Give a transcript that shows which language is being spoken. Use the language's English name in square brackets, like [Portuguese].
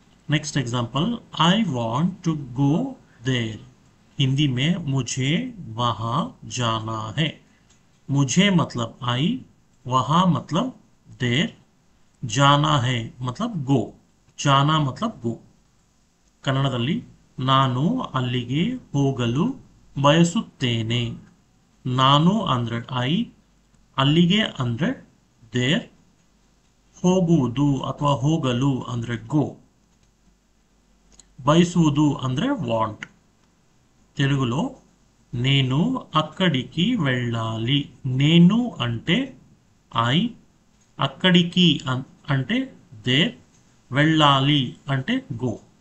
[English] Next example. I want to go there. [Hindi] Hindi में मुझे वहां जाना है. मुझे मतलब आई, वहां मतलब देयर, जाना है मतलब गो, जाना मतलब गो. [Kannada] ಕನ್ನಡದಲ್ಲಿ ನಾನು ಅಲ್ಲಿಗೆ ಹೋಗಲು ಬಯಸುತ್ತೇನೆ. ನಾನು ಅಂದ್ರೆ ಐ, ಅಲ್ಲಿಗೆ ಅಂದ್ರೆ ದೇರ್, ಹೋಗುವುದು ಅಥವಾ ಹೋಗಲು ಅಂದ್ರೆ ಗೋ, ಬಯಸುವುದು ಅಂದ್ರೆ ವಾಂಟ್. [Telugu] తెలుగులో నేను అక్కడికి వెళ్ళాలి. నేను అంటే ఐ, అక్కడికి అంటే దేర్, వెళ్ళాలి అంటే గో.